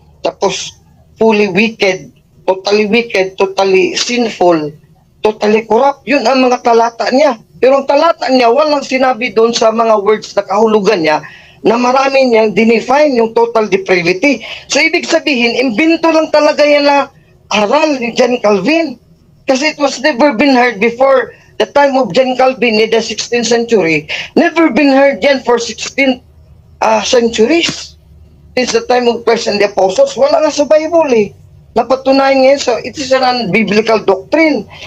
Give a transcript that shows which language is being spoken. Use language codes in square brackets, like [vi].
[en] Tapos fully wicked, totally sinful, totally corrupt. [tl] Yun ang mga talata niya. Pero ang talata niya, walang sinabi doon sa mga words na kahulugan niya na marami niyang dinefine yung total depravity. So ibig sabihin, imbento lang talaga yan na aral ni John Calvin. [en] Kasi it was never been heard before the time of John Calvin in the 16th century. Never been heard yan for 16 centuries. Since the time of Christ and the Apostles, [tl] wala nga sa Bible eh. Napatunayan ngayon, [en] so it is an biblical doctrine.